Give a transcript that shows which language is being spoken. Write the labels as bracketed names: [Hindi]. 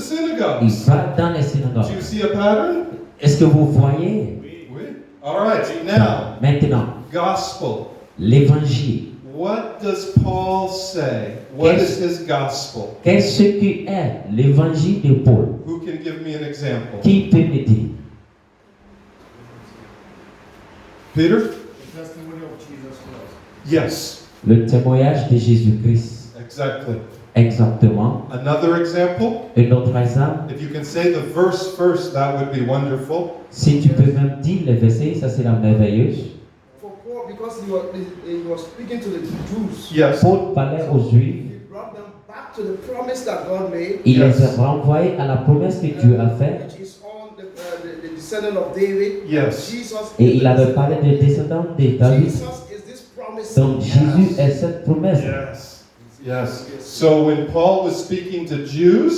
[English] synagogues. [French] va dans les [English] Do [French] synagogues. [English] you see a pattern? [French] Est-ce que vous voyez? [English] Oui. All right. Now, [French] Maintenant, [English] gospel. [French] l'évangile. [English] What does Paul say? What is his gospel? [French] Qu'est-ce que est l'évangile de Paul? [English] Who can give me an example? [French] Qui peut me dire? [English] Peter? The testimony of Jesus Christ. Yes. [French] Le témoignage de Jésus-Christ. [English] Exactly. [French] Exactement. [English] Another example, [French] Un autre exemple, [English] if you can say the verse first, that would be wonderful. [French] si tu peux même dire le verset, ça c'est la merveilleuse. [English] For Paul, because he was speaking to the Jews, Yes. [French] Paul parlait aux Juifs, [English] he brought them back to the promise that God made, [French] il [English] Yes. [French] les a renvoyés à la promesse que Dieu a faite, [English] which is on the descendant of David. Yes. Jesus [French] et [English] is [French] il avait parlé des descendants de David. [English] Jesus is this promise. [French] Donc Jésus est cette promesse. [English] Yes. Yes. So when Paul was speaking to Jews,